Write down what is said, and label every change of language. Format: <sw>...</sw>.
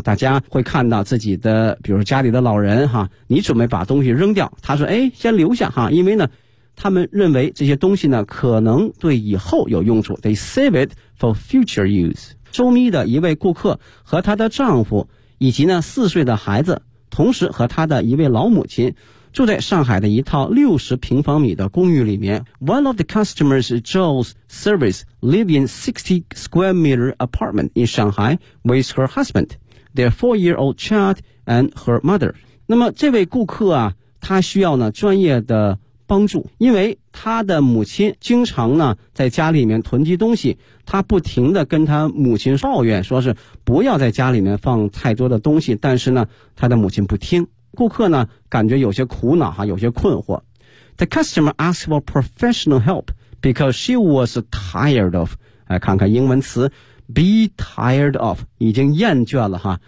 <zh>大家会看到自己的比如说家里的老人哈，你准备把东西扔掉，他说哎，先留下哈，因为呢他们认为这些东西呢可能对以后有用处。</zh> <en>They save it for future use。</en> <zh>周咪的一位顾客和他的丈夫以及呢4岁的孩子，同时和他的一位老母亲住在上海的一套60平方米的公寓里面。</zh> <en>One of the customers Joe's service live in 60 square meter apartment in Shanghai with her husband, their 4-year-old child and her mother。</en> <zh>那么这位顾客啊，他需要呢专业的帮助，因为他的母亲经常呢在家里面囤积东西，他不停地跟他母亲抱怨，说是不要在家里面放太多的东西，但是呢他的母亲不听。顾客呢感觉有些苦恼哈，有些困惑。</zh> <en>The customer asked for professional help because she was tired of</en> <zh>来看看英文词</zh> <en>be tired of，</en> <zh>已经厌倦了哈。</zh>